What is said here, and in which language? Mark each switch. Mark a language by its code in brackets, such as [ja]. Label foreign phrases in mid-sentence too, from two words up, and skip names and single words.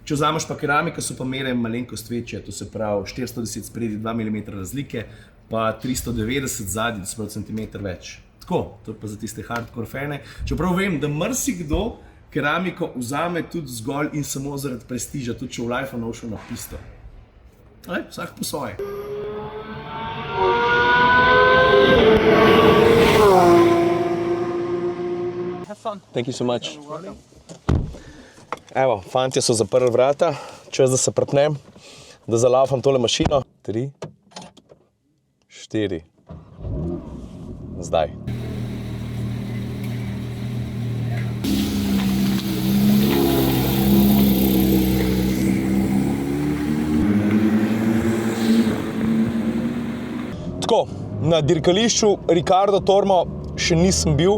[sl] Če vzameš pa keramika, so pa mere malenkost večje, to se pravi 410 spredi 2 mm razlike, pa 390 zadnji, to se pravi centimeter več. Tako, to je pa za tiste hardcore fane. Čeprav vem, da marsikdo keramiko vzame tudi zgolj in samo zaradi prestiža, tudi če v Life nošel na pisto. Vsak po svoje. [en] Thank you so much. [sl] Evo, fantje so zaprli vrata, čas da se prpnem, da zalaufam tole mašino. 3, 4, zdaj. Tako, na dirkališču Ricardo Tormo še nisem bil.